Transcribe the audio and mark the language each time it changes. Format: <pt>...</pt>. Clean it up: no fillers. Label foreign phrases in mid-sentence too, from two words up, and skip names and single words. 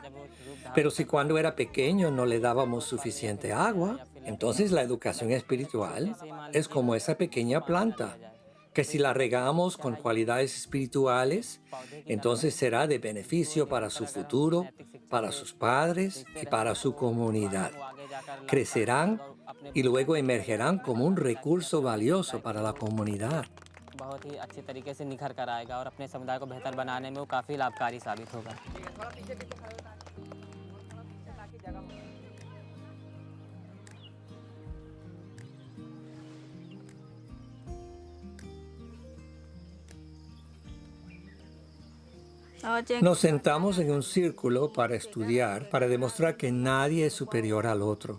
<es>Pero si cuando era pequeño no le dábamos suficiente agua, entonces la educación espiritual es como esa pequeña planta que si la regamos con cualidades espirituales, entonces será de beneficio para su futuro, para sus padres y para su comunidad. Crecerán y luego emergerán como un recurso valioso para la comunidad.</es> <hi>बहुत ही अच्छी तरीके से निखर कर आएगा और अपने समुदाय को बेहतर बनाने में वो काफ़ी लाभकारी साबित होगा।</hi> <es>Nos sentamos en un círculo para estudiar, para demostrar que nadie es superior al otro.</es>